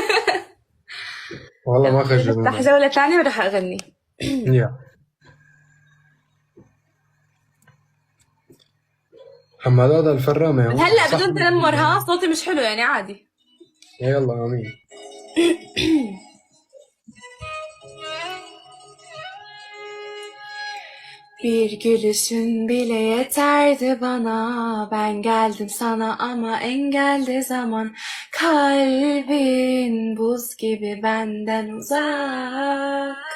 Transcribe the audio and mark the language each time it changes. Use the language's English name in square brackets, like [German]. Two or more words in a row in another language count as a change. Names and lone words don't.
[Arabic] والله ما نفتح خجلوني. جوله ثانيه ورح اغني. يا حمادات الفرامة من هلا بدون تنمر، ها صوتي مش حلو يعني عادي. يلا امين. [Turkish] Bir gülüşün bile yeterdi bana. Ben geldim sana ama engelde zaman. Kalbin buz gibi benden uzak.